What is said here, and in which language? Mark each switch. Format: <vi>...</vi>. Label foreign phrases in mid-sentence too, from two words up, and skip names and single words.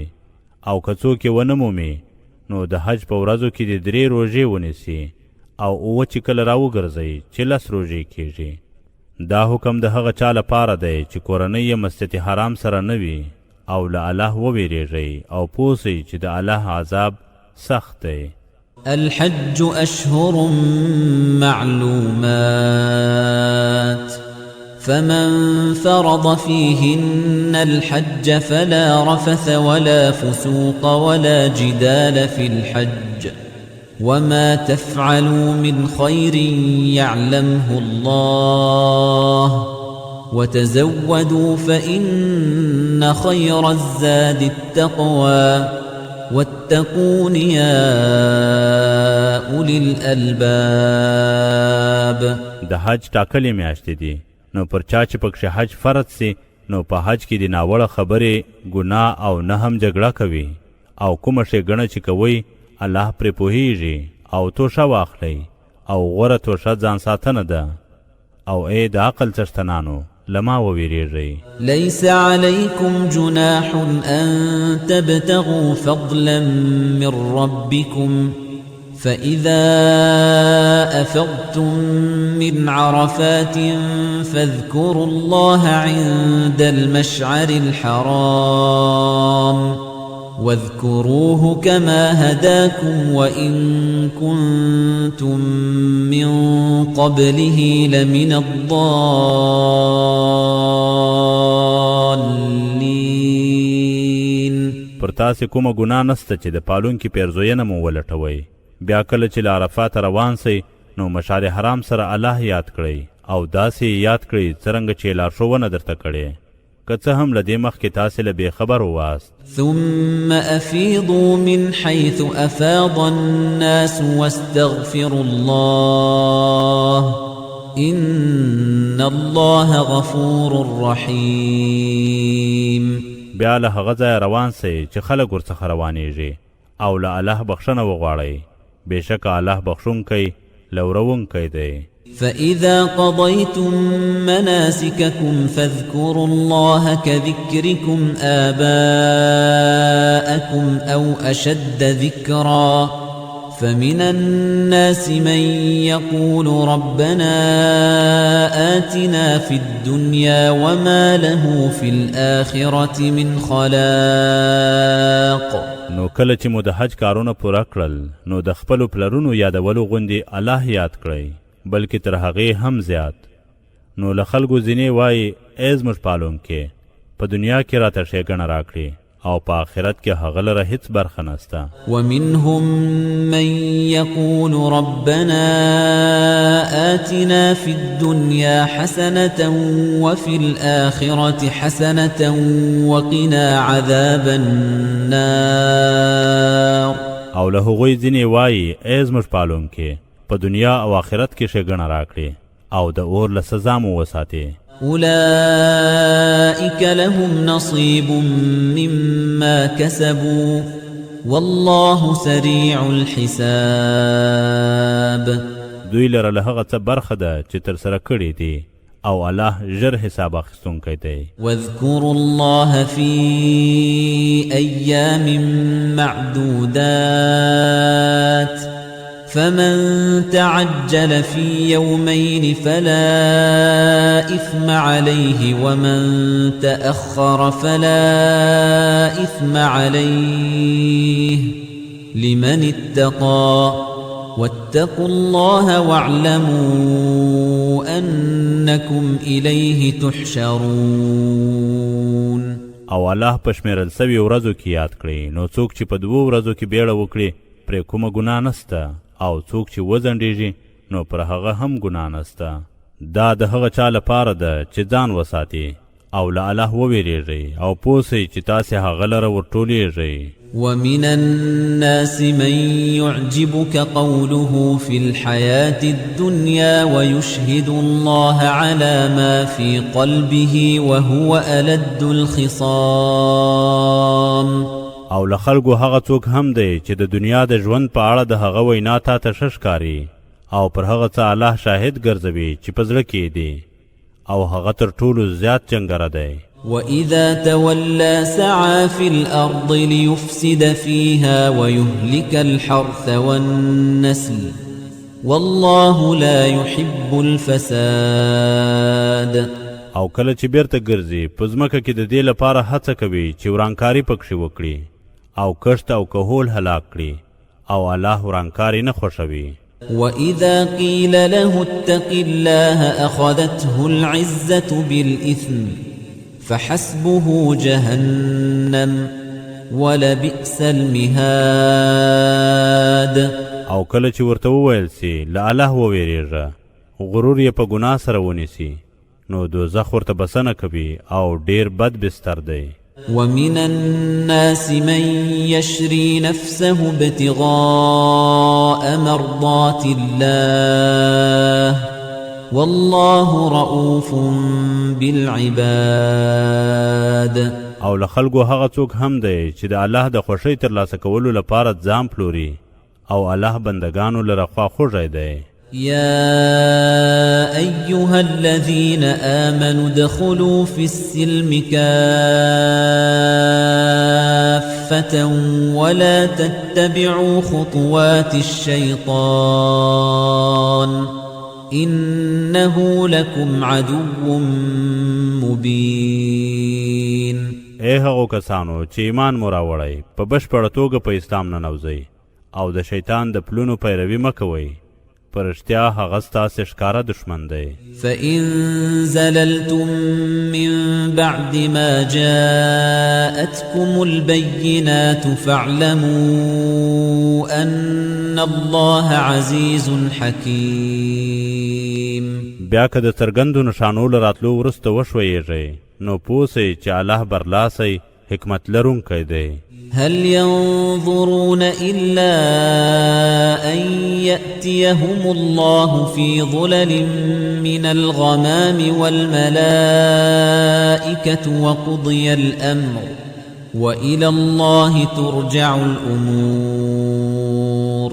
<ps>او که څوک یې ونه مومي نو د حج په ورځو کې د 3 روژې ونیسي او اوه چې کله راوګرځئ چې 10 روژې کیږي. دا حکم د هغه چا لپاره دی چې کورنۍ یې مسجد حرام سره نه وي او له الله وویریږئ او پوه سئ چې د الله عذاب سخت دی.</ps> <ar>الحج أشهر معلومات فمن فرض فيهن الحج فلا رفث ولا فسوق ولا جدال في الحج وما تفعلوا من خير يعلمه الله وتزودوا فإن خير الزاد التقوى واتقون يا أولي الألباب.</ar> <ps>د حج ټاکلې میاشتې دي نو پر چا چې پکښې حج فرض سي نو په حج کې د ناوړه خبرې، ګناه او نه هم جګړه کوي او کومه ښېګڼه چې کوئ الله پرې پوهیږي او توشه واخلئ او غوره توشه ځان ساتنه ده. او ای د عقل څښتنانو لما وویریږئ.</ps> <ar>ليس عليكم جناح أن تبتغوا فضلا من ربكم فإذا أفضتم من عرفات فاذكروا الله عند المشعر الحرام واذكروه كما هداكم وإن كنتم من قبله لمن الضالين.</ar> <ps>پر تاسې کومه ګناه نسته چې د پالونکي پیرزوینه مو ولټوئ. بیا کله چې له عرفات روان سئ نو مشعر حرام سره الله یاد کړئ او داسې یاد کړئ څرنګه چې لارښوونه درته کړې، که څه هم له دې مخکې تاسې له بېخبر واست.</ps> <ar>ثم أفيضوا من حيث أفاض الناس واستغفروا الله إن الله غفور رحيم.</ar> <ps>بیا له هغه ځایه روان سئ چې خلک ورڅخه روانېږي او له الله بخښنه وغواړئ. بېشکه الله بخښونکی لورونکی دی.</ps> <ar>فإذا قضيتم مناسككم فاذكروا الله كذكركم آباءكم أو أشد ذكرا فمن الناس من يقول ربنا آتنا في الدنيا وما له في الآخرة من خلاق.</ar> <ps>نو کله چې مو د حج کارونه پوره کړل نو د خپلو پلرونو یادولو غوندې الله یاد کړئ، بلکې تر هغې هم زیات. نو له خلکو ځینې وایي ای زموږ پالونکې په دنیا کې راته ښېګڼه راکړي او په آخرت کې هغه لره هیڅ برخه نسته.</ps> <ar>ومنهم من يقول ربنا آتنا في الدنيا حسنة وفي الآخرة حسنة وقنا عذاب النار.</ar> <ps>او له هغوی ځینې وایي ای زموږ پالونکې په دنیا او آخرت کې ښېګڼه راکړي او د اور له سزا مو وساتي.</ps> <ar>أولئك لهم نصيب مما كسبوا والله سريع الحساب.</ar> <ps>دوی لره له هغه څه برخه ده چې ترسره کړي دي او الله ژر حساب اخیستونکی دی.</ps> <ar>واذكروا الله في أيام معدودات فمن تعجل في يومين فلا إثم عليه ومن تأخر فلا إثم عليه لمن اتقى واتقوا الله واعلموا أنكم إليه تحشرون.</ar> <ps>او الله په شمیرل سوي ورځو کې یاد کړئ، نو څوک چې په 2 ورځو کې بیړه وکړي پرې کومه ګناه نسته، او څوک چې وځنډېږي نو پر هغه هم ګناه نسته. دا د هغه چا لپاره ده چې ځان وساتي او له الله وویریږئ او پوه سئ چې تاسې هغه لره ورټولېږئ.</ps> <ar>ومن الناس من يعجبك قوله في الحياة الدنيا ويشهد الله على ما في قلبه وهو ألد الخصام.</ar> <ps>او له خلکو هغه څوک هم دی چې د دنیا د ژوند په اړه د هغه وینا تا ته ښه ښکاري او پر هغه څه الله شاهد ګرځوي چې په زړه کې دی، او هغه تر ټولو زیات جنګره دی.</ps> <ar>وَإِذَا تَوَلَّى سَعَى فِي الْأَرْضِ لِيُفْسِدَ فِيهَا وَيُهْلِكَ الْحَرْثَ وَالنَّسْلَ وَاللَّهُ لَا يُحِبُّ الْفَسَادَ.</ar> <ps>او کله چې بیرته ګرځي په ځمکه کې د دې لپاره هڅه کوي چې ورانکاري پکښې وکړي او کښت او کهول هلاک کړي، او الله ورانکاري نه خوښوي.</ps> <ar>وَإِذَا قِيلَ لَهُ اتَّقِ اللَّهَ أَخَذَتْهُ الْعِزَّةُ بِالْإِثْمِ فَحَسْبُهُ جَهَنَّمُ وَلَبِئْسَ الْمِهَادُ.</ar> <ps>او کله چې ورته وویل سي له الله وویریږه، غرور یې په ګناه سره ونیسي، نو دوزخ ورته بسنه کوي او ډیر بد بستر دی.</ps> <ar>وَمِنَ النَّاسِ مَن يَشْرِي نَفْسَهُ ابْتِغَاءَ مَرْضَاتِ اللَّهِ وَاللَّهُ رَءُوفٌ بِالْعِبَادِ.</ar> <ps>او له خلکو هغه څوک هم دی چې د الله د خوښۍ ترلاسه کولو لپاره ځان پلوري، او الله بندگانو لره خواخوږی دی.</ps> <ar>يا أيها الذين آمنوا ادخلوا في السلم كافة ولا تتبعوا خطوات الشيطان إنه لكم عدو مبين.</ar> <ps>اے هغو کسانو چې ایمان مو راوړی، په بشپړه توګه په اسلام ننوځئ او د شیطان د پلونو پیروي مه کوئ، په رښتیا هغه ستاسې ښکاره دښمن دی.</ps> <ar>فَإِن زَلَلْتُم مِّن بَعْدِ مَا جَاءَتْكُمُ الْبَيِّنَاتُ فَاعْلَمُوا أَنَّ اللَّهَ عَزِيزٌ حَكِيمٌ.</ar> <ps>بیا که د څرګندو نښانو له راتلو وروسته وښویېږئ، نو پوه سئ چې الله برلاسی حکمت لرونکی دی.</ps> <ar>هل ينظرون إلا أن يأتيهم الله في ظلل من الغمام والملائكة وقضي الأمر وإلى الله ترجع الأمور.</ar>